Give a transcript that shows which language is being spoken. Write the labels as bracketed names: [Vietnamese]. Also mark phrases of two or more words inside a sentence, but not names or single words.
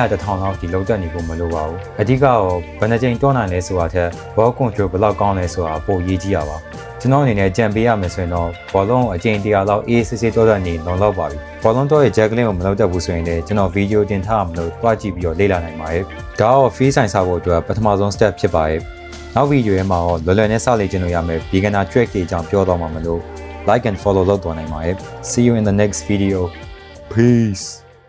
[Burmese] 1000 လောက်ဒီလောက်တက်နေဖို့မလိုပါဘူးအဓိကတော့ဘယ်နှကြိမ်တွန်းနိုင်လဲဆိုတာထက် [English] ball control [Burmese] ဘယ်လောက်ကောင်းလဲဆိုတာပိုအရေးကြီးရပါကျွန်တော်အနေနဲ့ကြံပေးရမယ်ဆိုရင်တော့ဘောလုံးကိုအကြိမ်100လောက်အေးစစ်စစ်တွန်းနေလုံလောက်ပါပြီဘောလုံးတော့ရဲ့ juggling ကိုမလုပ်တတ်ဘူးဆိုရင်လည်းကျွန်တော် video တင်ထားမှာလို့တွားကြည့်ပြီးတော့လေ့လာနိုင်ပါတယ်ဒါတော့ [English] free sign [Burmese] စဖို့အတွက်ပထမဆုံး step ဖြစ်ပါတယ်နောက်ဗီဒီယိုထဲမှာတော့လွယ်လွယ်နဲ့စလေ့ကျင့်လို့ရမယ် [English] beginner trick [Burmese] တွေအကြောင်းပြောတော့မှာမလို့ [English] like and follow [Burmese] လုပ်သွားနိုင်ပါတယ် [English] see you in the next video peace